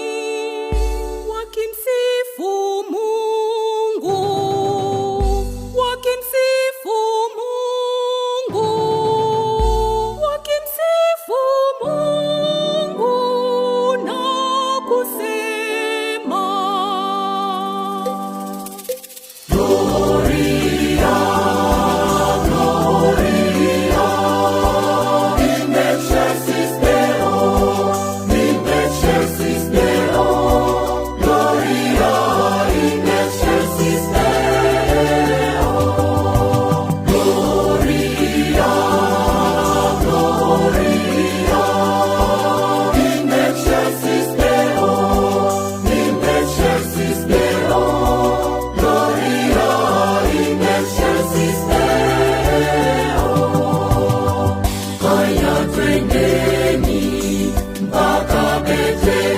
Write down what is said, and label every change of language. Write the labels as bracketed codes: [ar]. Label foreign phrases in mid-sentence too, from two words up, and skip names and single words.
[sw] wakimsifu Mungu, wakimsifu Mungu, wakimsifu Mungu na kusema, [la] Gloria, Gloria, in excelsis Deo, in excelsis Deo, Gloria, in excelsis Deo, Gloria, Gloria, in excelsis Deo, in excelsis Deo, Gloria, in excelsis Deo. [sw] Haya twendeni mpaka Bethlehem.